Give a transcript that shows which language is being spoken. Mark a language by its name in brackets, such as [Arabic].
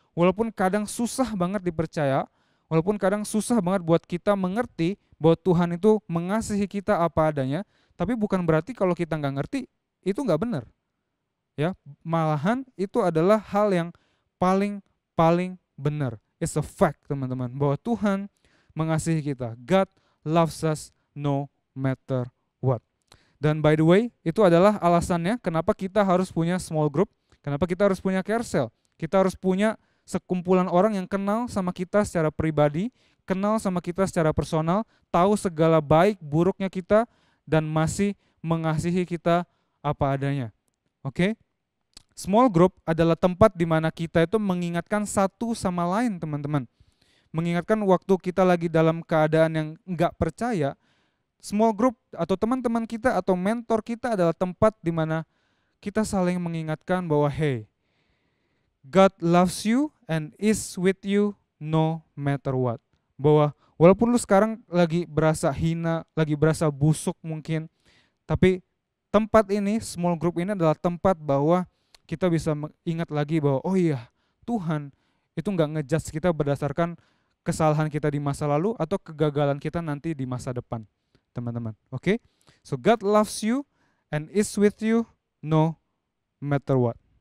[Indonesian] Walaupun kadang susah banget dipercaya, walaupun kadang susah banget buat kita mengerti bahwa Tuhan itu mengasihi kita apa adanya, tapi bukan berarti kalau kita nggak ngerti, itu nggak benar. Ya, malahan itu adalah hal yang paling benar. [English] It's a fact, [Indonesian] teman-teman, bahwa Tuhan mengasihi kita. [English] God loves us no matter what. [Indonesian] Dan [English] by the way, [Indonesian] itu adalah alasannya kenapa kita harus punya small group, kenapa kita harus punya care cell. Kita harus punya sekumpulan orang yang kenal sama kita secara pribadi, kenal sama kita secara personal, tahu segala baik buruknya kita, dan masih mengasihi kita apa adanya. Oke? Small group adalah tempat di mana kita itu mengingatkan satu sama lain, teman-teman. Mengingatkan waktu kita lagi dalam keadaan yang enggak percaya. Small group atau teman-teman kita atau mentor kita adalah tempat di mana kita saling mengingatkan bahwa [English] hey, God loves you and is with you no matter what. [Indonesian] Bahwa walaupun lu sekarang lagi berasa hina, lagi berasa busuk mungkin, tapi tempat ini, small group ini adalah tempat bahwa kita bisa ingat lagi bahwa oh iya, Tuhan itu nggak ngejudge kita berdasarkan kesalahan kita di masa lalu atau kegagalan kita nanti di masa depan, teman-teman. Oke? [English] So God loves you and is with you no matter what.